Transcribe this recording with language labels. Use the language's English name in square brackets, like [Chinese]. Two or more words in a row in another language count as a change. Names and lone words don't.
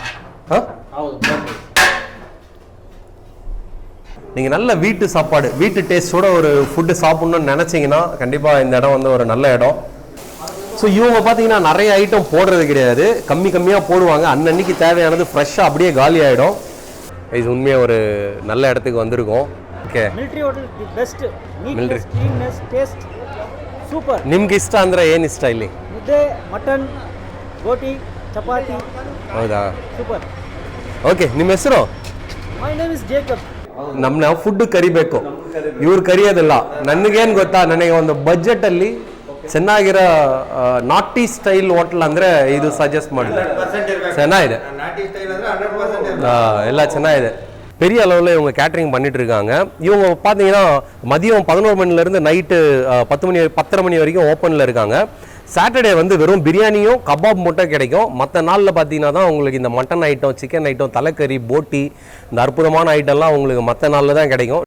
[Tamil] நீங்கள் நல்ல வீட்டு சாப்பாடு, வீட்டு டேஸ்டோட ஒரு ஃபுட்டு சாப்பிட்ணுன்னு நினச்சிங்கன்னா கண்டிப்பாக இந்த இடம் வந்து ஒரு நல்ல இடம். ஸோ இவங்க பார்த்தீங்கன்னா நிறைய ஐட்டம் போடுறது கிடையாது, கம்மியாக போடுவாங்க. அன்னன்னைக்கு தேவையானது ஃப்ரெஷ்ஷாக அப்படியே காலி ஆகிடும். இது உண்மையாக ஒரு நல்ல இடத்துக்கு வந்திருக்கோம். [Kannada] ಓಕೆ, [English] Military hotel the best. Neatness, cleanness, taste super. [Kannada] ನಿಮ್ಗೆ ಇಷ್ಟ ಅಂದರೆ ಏನು ಇಷ್ಟ ಇಲ್ಲಿ? ಮುದ್ದೆ, ಮಟನ್, ಬೋಟಿ, ಚಪಾತಿ. ಹೌದಾ? ಸೂಪರ್. ಓಕೆ, ನಿಮ್ಮ ಹೆಸರು? [English] My name is Jacob. [Kannada] ನಮ್ಮನ್ನ ಫುಡ್ ಕರಿಬೇಕು, ಇವ್ರು ಕರಿಯೋದಿಲ್ಲ. ನನಗೇನು ಗೊತ್ತಾ, ನನಗೆ ಒಂದು ಬಜೆಟಲ್ಲಿ ಚೆನ್ನಾಗಿರೋ ನಾಟಿ [English] style hotel [Kannada] ಅಂದರೆ ಇದು ಸಜೆಸ್ಟ್ ಮಾಡಿದೆ. ಚೆನ್ನಾಗಿದೆ, ಎಲ್ಲ ಚೆನ್ನಾಗಿದೆ. [Tamil] பெரிய அளவில் இவங்க கேட்ரிங் பண்ணிட்டு இருக்காங்க. இவங்க பார்த்தீங்கன்னா மதியம் 11 மணிலேருந்து நைட்டு 10:30 மணி வரைக்கும் ஓப்பனில் இருக்காங்க. சாட்டர்டே வந்து வெறும் பிரியாணியும் கபாப் மட்டும் கிடைக்கும். மற்ற நாளில் பார்த்தீங்கன்னா தான் உங்களுக்கு இந்த [English] mutton item, chicken item, [Tamil] தலைக்கறி, போட்டி, இந்த அற்புதமான ஐட்டம்லாம் உங்களுக்கு மற்ற நாளில் தான் கிடைக்கும்.